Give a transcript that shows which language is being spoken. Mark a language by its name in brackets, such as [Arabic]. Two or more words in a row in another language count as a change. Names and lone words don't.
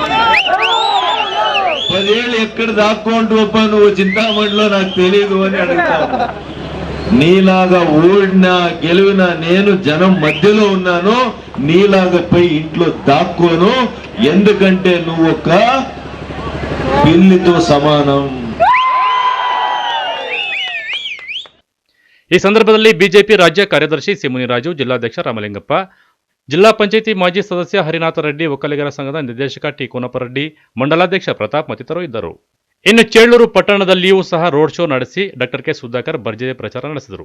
[Telugu] 10 ఏళ్ళు ఎక్కడ దాక్కుంటూ నువ్వు చింతామణిలో నాకు తెలియదు అని అడుగుతావు. నీలాగా ఓడినా గెలివినా నేను జనం మధ్యలో ఉన్నాను, నీలాగా పోయి ఇంట్లో దాక్కోను. ఎందుకంటే నువ్వు ఒక పిల్లితో సమానం. [Kannada] ಈ ಸಂದರ್ಭದಲ್ಲಿ ಬಿಜೆಪಿ ರಾಜ್ಯ ಕಾರ್ಯದರ್ಶಿ ಸಿ ಮುನಿರಾಜು, ಜಿಲ್ಲಾಧ್ಯಕ್ಷ ರಾಮಲಿಂಗಪ್ಪ, ಜಿಲ್ಲಾ ಪಂಚಾಯಿತಿ ಮಾಜಿ ಸದಸ್ಯ ಹರಿನಾಥ ರೆಡ್ಡಿ, ಒಕ್ಕಲಿಗರ ಸಂಘದ ನಿರ್ದೇಶಕ ಟಿ ಕೋನಪ್ಪರೆಡ್ಡಿ, ಮಂಡಲಾಧ್ಯಕ್ಷ ಪ್ರತಾಪ್ ಮತ್ತಿತರರು ಇದ್ದರು. ಇನ್ನು ಚೇಳೂರು ಪಟ್ಟಣದಲ್ಲಿಯೂ ಸಹ [English] road show [Kannada] ನಡೆಸಿ ಡಾಕ್ಟರ್ ಕೆ ಸುಧಾಕರ್ ಭರ್ಜರಿ ಪ್ರಚಾರ ನಡೆಸಿದರು.